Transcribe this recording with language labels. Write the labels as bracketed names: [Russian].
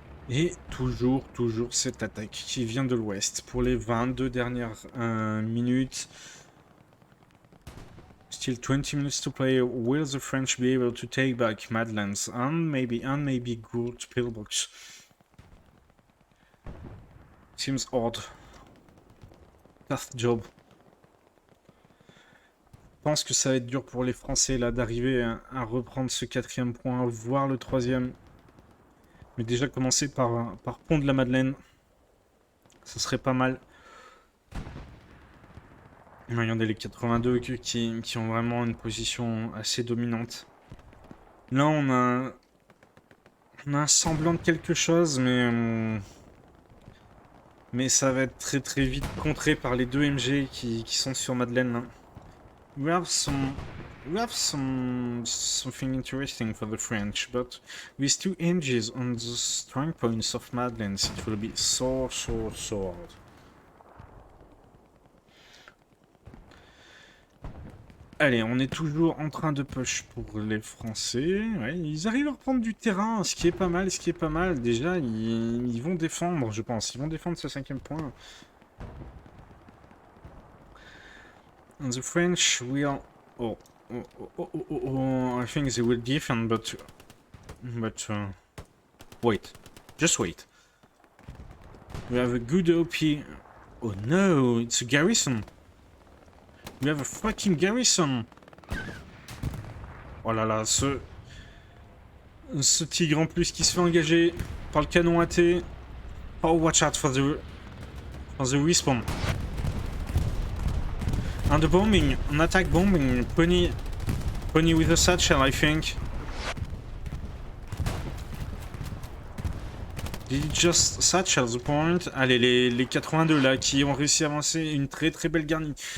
[French] Et toujours cette attaque qui vient de l'ouest pour les 22 dernières minutes. [English] Still 20 minutes to play. Will the French be able to take back Madlands and maybe Gould Pillbox? Seems odd. Tough job. [French] Je pense que ça va être dur pour les Français là d'arriver à reprendre ce 4e point, voire le 3e. Mais déjà commencer par Pont de la Madeleine, ce serait pas mal. Regardez les 82 qui ont vraiment une position assez dominante. Là on a un semblant de quelque chose, mais ça va être très très vite contré par les 2 MG qui sont sur Madeleine là. [English] We have something interesting for the French, but with 2 MGs on the strong points of Madeleine, it will be so hard. [French] Allez, on est toujours en train de push pour les Français. Ouais, ils arrivent à reprendre du terrain, ce qui est pas mal, Déjà, ils vont défendre, je pense. Ils vont défendre ce 5e point. [English] And the French will... I think they will defend, but wait. Just wait. We have a good OP. Oh no, it's a garrison. We have a fucking garrison. [French] Oh là là, ce tigre en plus qui se fait engager par le canon AT. [English] Oh, watch out for the respawn. And the bombing, an attack bombing. Pony with a satchel, I think. Did it just satchel the point? [French] Allez, les 82 là qui ont réussi à avancer une très très belle garnie.